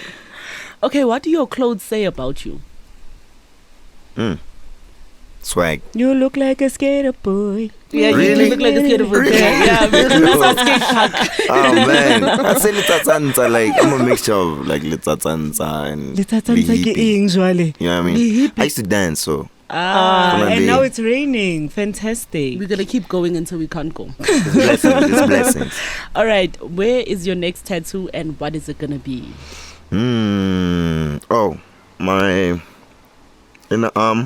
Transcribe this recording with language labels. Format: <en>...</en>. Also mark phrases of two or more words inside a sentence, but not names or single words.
<en>Okay, what do your clothes say about you? Swag. you look like a skater boy. Yeah, Really? you look like a skater boy. Really? Yeah, because that's a skate park. Oh man. I say Litatsanza, like I'm a mixture of like Litatsanza and</en> <st>Litatsanza ke Lihipi. eng jwale?</st> <en>You know what I mean? I used to dance, so Gonna And be- now it's raining. Fantastic. We're going to keep going until we can't go. it's blessings. It's blessings. All right, where is your next tattoo and what is it going to be? Oh, my in the arm.</en>